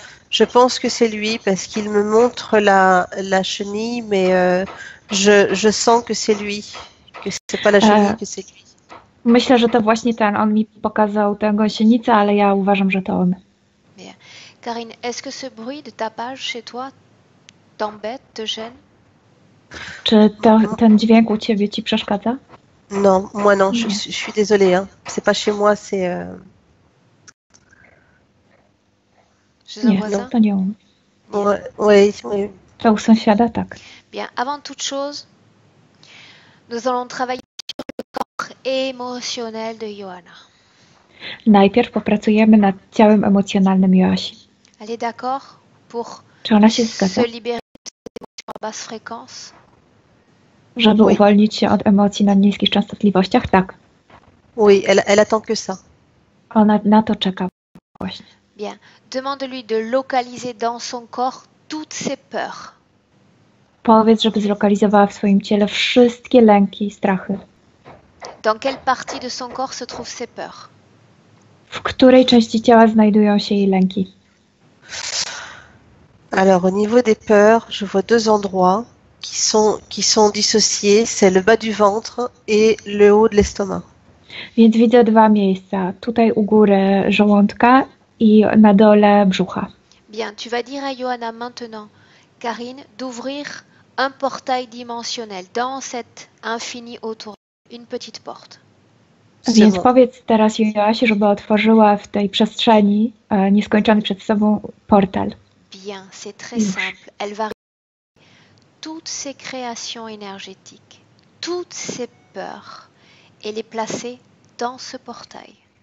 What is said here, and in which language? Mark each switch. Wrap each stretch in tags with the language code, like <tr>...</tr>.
<fr>Je pense que c'est lui parce qu'il me montre la chenille, mais je sens que c'est lui, que c'est pas la chenille, que c'est lui.</fr> <pl>Myślę, że to właśnie ten. On mi pokazał tę gąsienicę, ale ja uważam, że to on.</pl> <fr>Bien. Karine, est-ce que ce bruit de tapage chez toi t'embête, te gêne?</fr> <pl>Czy ten dźwięk u ciebie ci przeszkadza?</pl> <fr>Non, moi non, je suis désolée. Hein. C'est pas chez moi, c'est. Chez un</fr> <pl>Nie,</pl> <fr>voisin?</fr> <pl>to nie on.</pl> <fr>Oui.</fr> <pl>To u sąsiada, tak.</pl> <fr>Bien. Avant toute chose, nous allons travailler sur le corps émotionnel de Johanna.</fr> <pl>Najpierw popracujemy nad ciałem emocjonalnym Joasi.</pl> <fr>Elle est d'accord pour</fr> <pl>Czy ona się zgadza?</pl> <fr>se libérer de ces émotions à basse fréquence?</fr> <pl>Żeby</pl> <fr>Oui.</fr> <pl>uwolnić się od emocji na niskich częstotliwościach? Tak.</pl> <fr>Oui, elle attend que ça.</fr> <pl>Ona na to czeka właśnie.</pl> <fr>Bien. Demande-lui de localiser dans son corps toutes ses peurs.</fr> <pl>Powiedz, żeby zlokalizowała w swoim ciele wszystkie lęki i strachy.</pl> <fr>Dans quelle partie de son corps se trouvent ses peurs?</fr> <pl>W której części ciała znajdują się jej lęki?</pl> <fr>Alors au niveau des peurs, je vois deux endroits qui sont dissociés. C'est le bas du ventre et le haut de l'estomac.</fr> <pl>Więc widzę dwa miejsca. Tutaj u góry żołądka i na dole brzucha.</pl> <fr>Bien, tu vas dire à Johanna maintenant, Karine, d'ouvrir un portail dimensionnel dans cet infini autour, une petite porte.</fr> <pl>Więc</pl> <fr>bon.</fr> <pl>powiedz teraz Joasi, żeby otworzyła w tej przestrzeni nieskończony przed sobą portal.</pl> <fr>Bien, c'est très simple. Elle va réunir toutes ses créations énergétiques, toutes ses peurs et les placer dans ce portail.</fr>